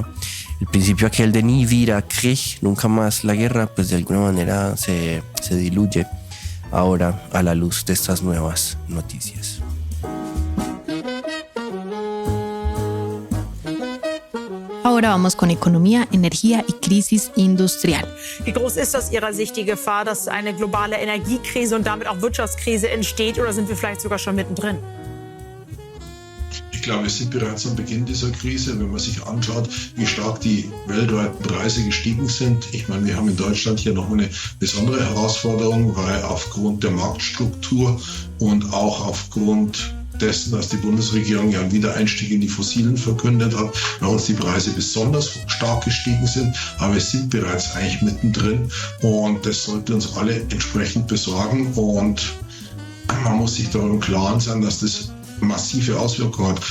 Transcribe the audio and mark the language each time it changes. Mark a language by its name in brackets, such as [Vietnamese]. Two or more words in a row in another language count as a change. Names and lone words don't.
[Spanish] El principio aquel de [German] Nie wieder Krieg, [Spanish] nunca más la guerra, pues de alguna manera se diluye ahora a la luz de estas nuevas noticias. Ahora vamos con economía, energía y crisis industrial. [German] Wie groß ist aus Ihrer Sicht die Gefahr, dass eine globale Energiekrise und damit auch Wirtschaftskrise entsteht, oder sind wir vielleicht sogar schon mittendrin? Ich glaube, wir sind bereits am Beginn dieser Krise, wenn man sich anschaut, wie stark die weltweiten Preise gestiegen sind. Ich meine, wir haben in Deutschland hier noch eine besondere Herausforderung, weil aufgrund der Marktstruktur und auch aufgrund dessen, dass die Bundesregierung ja einen Wiedereinstieg in die Fossilen verkündet hat, bei uns die Preise besonders stark gestiegen sind, aber wir sind bereits eigentlich mittendrin und das sollte uns alle entsprechend besorgen und man muss sich darüber im Klaren sein, dass das massive Auswirkungen hat.